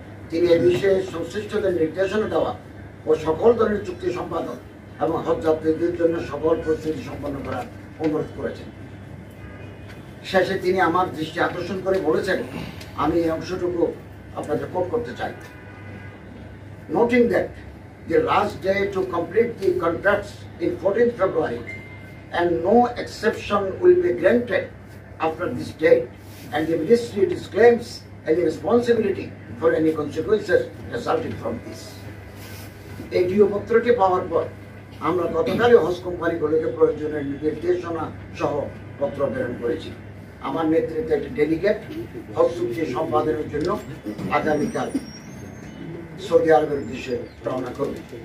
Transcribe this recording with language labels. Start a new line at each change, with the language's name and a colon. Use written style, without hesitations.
Bangla: তিনি এই বিষয়ে সংশ্লিষ্টদের নির্দেশনা দেওয়া ও সকল ধরনের চুক্তি সম্পাদন এবং হজ যাত্রীদের জন্য সকল প্রস্তুতি সম্পন্ন করার অনুরোধ করেছেন। শেষে তিনি আমার দৃষ্টি আকর্ষণ করে বলেছেন, আমি এই অংশটুকু আপনাদের কোট করতে চাই।
English: Noting that the last day to complete the contracts in 14th February and no exception will be granted after this date, and the ministry disclaims any responsibility for any consequences resulting from this.
Bangla: এই পত্রটি পাওয়ার পর আমরা গতকালই হজ কোম্পানিগুলোকে প্রয়োজনীয় নির্দেশনা সহ পত্র প্রেরণ করেছি। আমার নেতৃত্বে একটি ডেলিগেট হজ চুক্তি সম্পাদনের জন্য আগামীকাল সৌদি আরবের উদ্দেশ্যে রওনা করবে।